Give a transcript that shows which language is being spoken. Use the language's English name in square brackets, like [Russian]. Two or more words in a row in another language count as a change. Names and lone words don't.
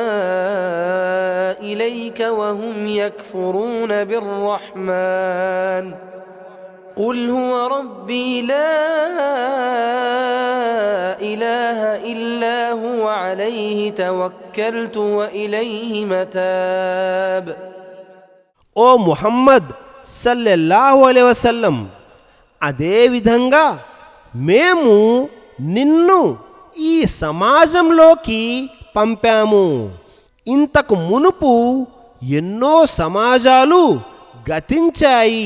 [Arabic] إليك وهم يكفرون بالرحمن قل هو ربي لا إله إلا هو عليه توكلت وإليه متاب. [Telugu] ఓ ముహమ్మద్ [Arabic] صلى الله عليه وسلم, [Telugu] అదేవిధంగా మేము నిన్ను ఈ సమాజంలోకి పంపాము. ఇంతకు మునుపు ఎన్నో సమాజాలు గతించాయి.